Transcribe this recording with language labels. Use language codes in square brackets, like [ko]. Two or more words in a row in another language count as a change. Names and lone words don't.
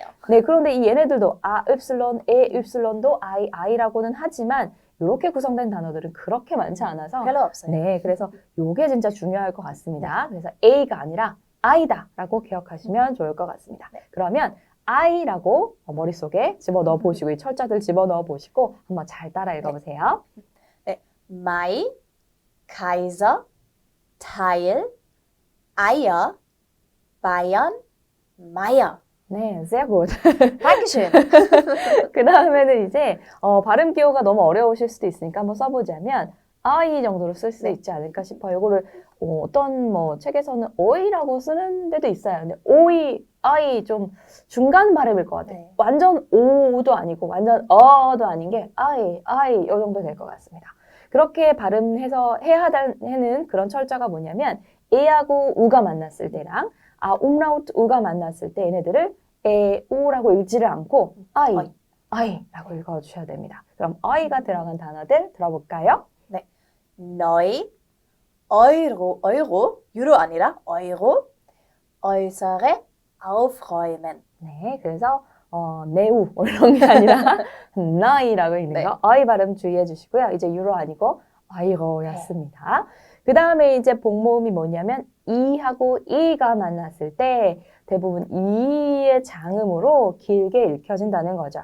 [ko] 네, 그런데 이 얘네들도 으, 에으도 아이라고는 하지만 이렇게 구성된 단어들은 그렇게 많지 않아서 별로 없어요. 네, 그래서 요게 진짜 중요할 것 같습니다. 그래서 A가 아니라 I다라고 기억하시면 좋을 것 같습니다. 네. 그러면 I라고 머릿속에 집어넣어 보시고 이 철자들 집어넣어 보시고 한번 잘 따라 읽어보세요. [de] Mai, Kaiser, Teil, Eier, Bayern, Meier. 네, sehr gut. Dankeschön. [ko] 그 다음에는 이제 발음 기호가 너무 어려우실 수도 있으니까 한번 써보자면 I 정도로 쓸 수 네. 있지 않을까 싶어요. 이거를 어떤 뭐 책에서는 오이라고 쓰는 데도 있어요. 근데 오이, I 좀 중간 발음일 것 같아요. 네. 완전 오도 아니고 완전 어도 아닌 게 I 이 정도 될 것 같습니다. 그렇게 발음해서 해야 하는 그런 철자가 뭐냐면 에하고 우가 만났을 때랑 umlaut 우가 만났을 때 얘네들을 우라고 읽지를 않고 I라고 읽어주셔야 됩니다. 그럼 I가 들어간 단어들 들어볼까요? [de] Neu, Euro, [ko] 유로 아니라 [de] Euro, äußere aufräumen. [ko] 네, 그래서 네우 이런 게 아니라 나이라고 읽는 네. 거 I 발음 주의해 주시고요. 이제 유로 아니고 아이로였습니다. 그 다음에 이제 복모음이 뭐냐면 이하고 이가 만났을 때 대부분 이의 장음으로 길게 읽혀진다는 거죠.